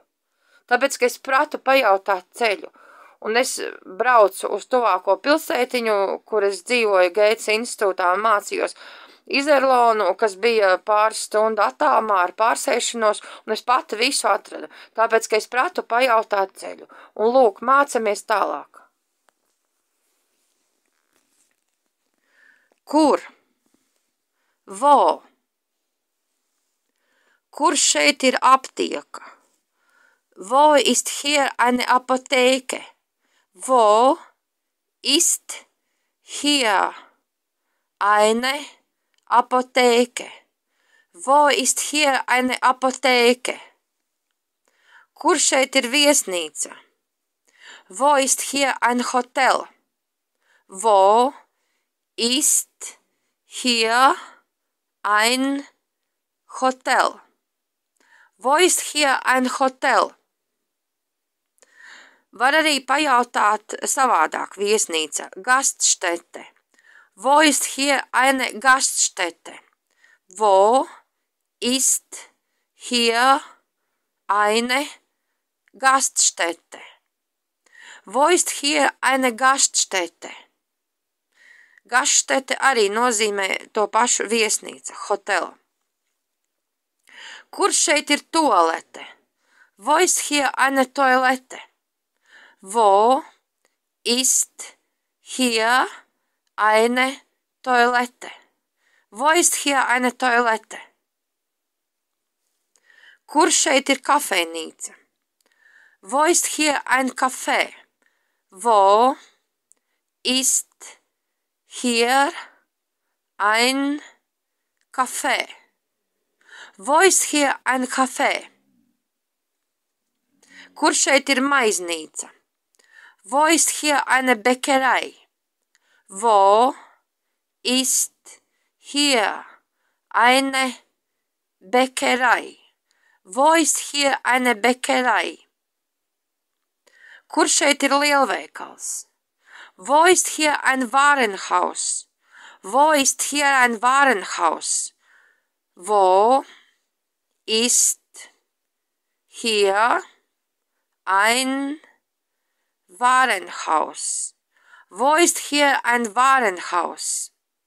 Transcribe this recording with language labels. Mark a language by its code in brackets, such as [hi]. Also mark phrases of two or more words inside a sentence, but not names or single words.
[lv] Tāpēc, ka es pratu pajautāt ceļu, un es braucu uz tuvāko pilsētiņu, kur es dzīvoju Geitsa institūtā un mācījos Izerlonu, kas bija pāris stundu attālumā ar pārsēšanos, un es pati visu atradu. Tāpēc, ka es pratu pajautāt ceļu. Un lūk, mācamies tālāk. Kur? Wo? Kur šeit ir aptieka? [de] Wo ist hier eine Apotheke? Wo ist hier eine Apotheke? Wo ist hier eine Apotheke? [lv] Kur šeit ir viesnīca? [de] Wo ist hier ein Hotel? Wo ist hier ein Hotel? Wo ist hier ein Hotel? [lv] Var arī pajautāt savādāk viesnīca. [de] Gaststätte. Wo ist hier eine Gaststätte? Wo ist hier eine Gaststätte? Wo ist hier eine Gaststätte? [lv] Gaststätte arī nozīmē to pašu viesnīca, hotelu. Kur šeit ir toalete? [de] Wo ist hier eine Toilette? Wo ist hier eine Toilette? Wo ist hier eine Toilette? [lv] Kur šeit ir kafejnīca? [de] Wo ist hier ein Café? Wo ist hier ein Café? Wo ist hier ein Café? [lv] Kur šeit ir maiznīca? [de] Wo ist hier eine Bäckerei? Wo ist hier eine Bäckerei? Wo ist hier eine Bäckerei? [lv] Kur šeit ir lielveikals? [de] Wo ist hier ein Warenhaus? Wo ist hier ein Warenhaus? Wo ist hier ein Warenhaus? Wo ist hier ein Warenhaus?